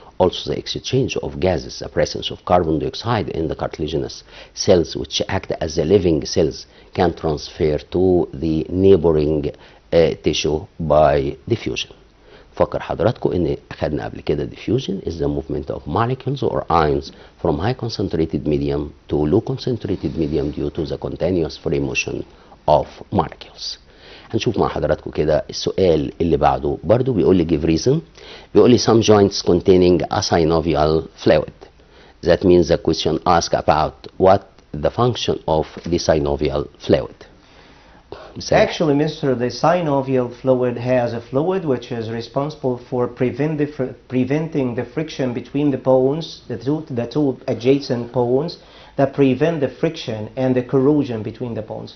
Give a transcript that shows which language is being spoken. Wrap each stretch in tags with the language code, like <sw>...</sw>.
<en>Also the exchange of gases, the presence of carbon dioxide in the cartilaginous cells, which act as the living cells, can transfer to the neighboring tissue by diffusion.</en> <ar>فكر حضراتكم ان اخدنا قبل كده</ar> <en>diffusion is the movement of molecules or ions from high concentrated medium to low concentrated medium due to the continuous free motion of molecules.</en> <ar>هنشوف مع حضراتكم كده السؤال اللي بعده برضو بيقول لي</ar> <en>give reason.</en> <ar>بيقول لي</ar> <en>some joints containing a synovial fluid. That means the question asks about what the function of the synovial fluid. Actually, mister, the synovial fluid has a fluid which is responsible for preventing the friction between the bones, the two adjacent bones, that prevent the friction and the corrosion between the bones.</en>